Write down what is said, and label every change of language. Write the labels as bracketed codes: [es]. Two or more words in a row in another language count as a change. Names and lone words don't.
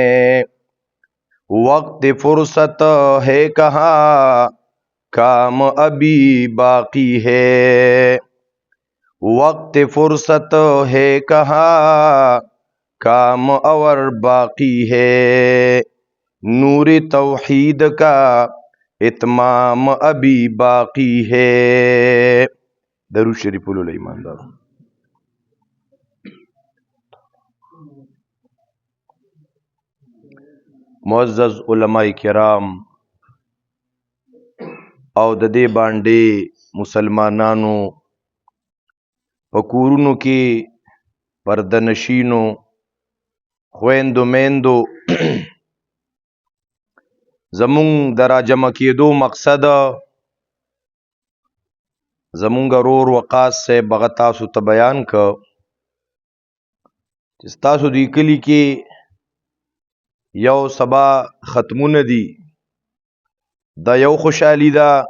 [ur] وقت فرصت ہے کہاں کام ابھی باقی ہے وقت فرصت ہے کہاں کام اور باقی ہے نور توحید کا اتمام ابھی باقی ہے درود شریف بولو ایماندار [ps] معزز علماء کرام او د دې باندې مسلمانانو په کورونو کې پردنشینو خویندو میندو زمونږ د راجمع کېدو مقصد زمونږ رور وقاص صاحب هغه تاسو ته بیان که چې ستاسو دې کلي کې یو سبا ختمونه دي دا یو خوشحالي ده